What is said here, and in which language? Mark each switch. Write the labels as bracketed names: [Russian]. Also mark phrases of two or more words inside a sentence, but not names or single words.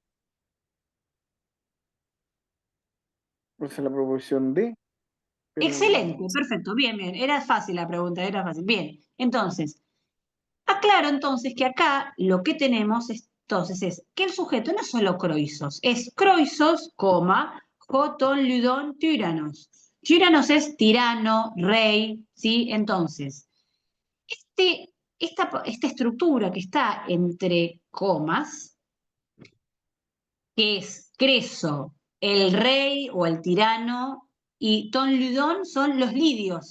[Spanish] Pues es la proposición de, pero Excelente, perfecto, bien, bien. Era fácil la pregunta, era fácil. Bien, entonces, aclaro entonces que acá lo que tenemos entonces es que el sujeto no es solo croisos, es croisos, coma, [Greek] ὁ τῶν, Λυδῶν, τύραννος. [Spanish] Tyrannos es tirano, rey, ¿sí? Entonces, esta estructura que está entre comas, que es Creso, el rey o el tirano, y [Greek] Τῶν Λυδῶν [Spanish] son los lidios.